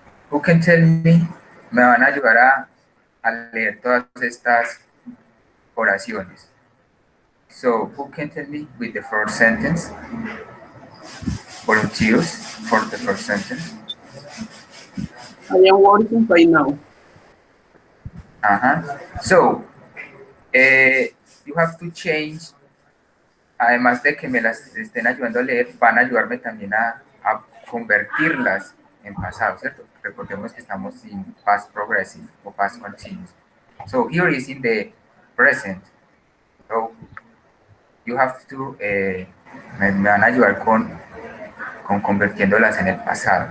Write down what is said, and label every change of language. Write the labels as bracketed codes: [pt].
[en] Who can tell me? [es] Me van a ayudar a leer todas estas oraciones. [en] So, who can tell me with the first sentence? Volunteers for the first sentence. I am working right now. So, you have to change, [es] además de que me las estén ayudando a leer, van a ayudarme también a convertirlas en pasado, ¿cierto? Recordemos que estamos en past progressive o past continuous. [en] So, here is in the present. So, you have to, [es] me van a ayudar con convirtiéndolas en el pasado.